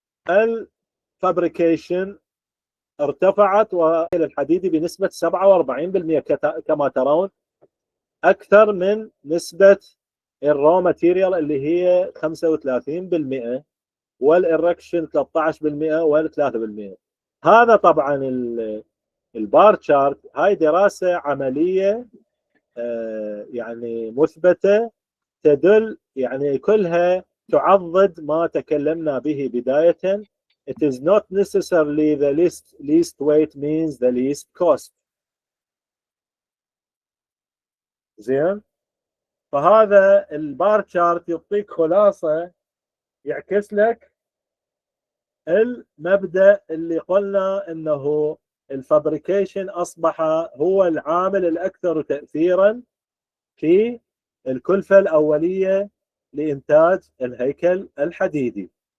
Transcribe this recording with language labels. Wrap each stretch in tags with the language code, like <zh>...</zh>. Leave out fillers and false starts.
<ar>الفابريكيشن ارتفعت والحديدي بنسبة 47% كما ترون، أكثر من نسبة الرو ماتيريال اللي هي 35% والإركشن 13% وال3%. هذا طبعا البار تشارت، هاي دراسة عملية يعني مثبتة، تدل يعني كلها تعضد ما تكلمنا به بداية.</ar> <en>It is not necessarily the least weight means the least cost.</en> <ar>زين، فهذا البار تشارت يعطيك خلاصة، يعكس لك المبدأ اللي قلنا انه الفابريكيشن اصبح هو العامل الاكثر تأثيرا في الكلفة الاولية لانتاج الهيكل الحديدي.</ar>